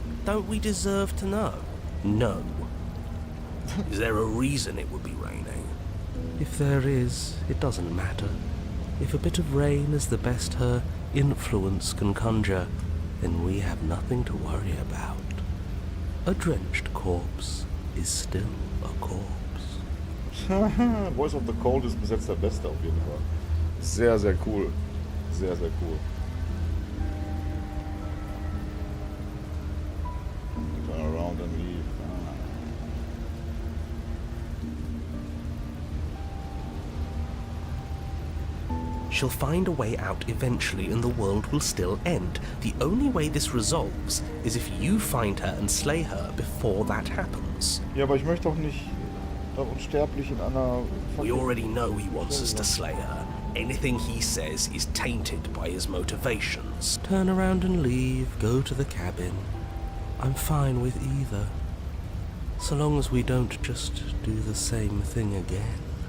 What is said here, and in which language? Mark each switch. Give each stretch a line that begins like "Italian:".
English: Don't we deserve to know? No. Is there a reason it would be raining? If there is, it doesn't matter. If a bit of rain is the best her influence can conjure, then we have nothing to worry about. A drenched corpse is still a corpse.
German: Voice of the Cold ist bis jetzt der beste auf jeden Fall. Sehr, sehr cool. Sehr, sehr cool.
English: Turn around and leave. She'll find a way out eventually and the world will still end. The only way this resolves is if you find her and slay her before that happens.
German: Ja, aber ich möchte auch nicht unsterblich in einer...
English: We already know he wants us to slay her. Anything he says is tainted by his motivations. Turn around and leave, go to the cabin. I'm fine with either. So long as we don't just do the same thing again.